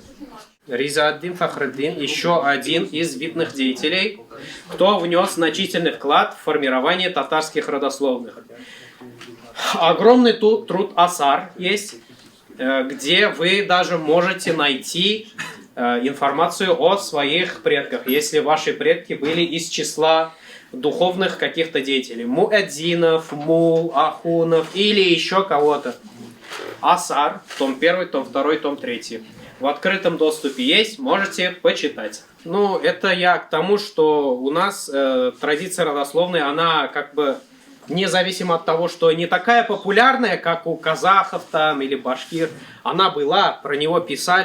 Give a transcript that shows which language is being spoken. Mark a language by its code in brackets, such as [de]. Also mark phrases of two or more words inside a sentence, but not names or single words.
[ru] Риза-ад-Дин Фахреддин еще один из видных деятелей, кто внес значительный вклад в формирование татарских родословных. Огромный труд Асар есть, где вы даже можете найти информацию о своих предках, если ваши предки были из числа духовных каких-то деятелей. Муэдзинов, мул, ахунов или еще кого-то. Асар, том 1, том 2, том 3. В открытом доступе есть, можете почитать. Ну, это я к тому, что у нас традиция родословной, она как бы независимо от того, что не такая популярная, как у казахов там или башкир, она была, про него писали.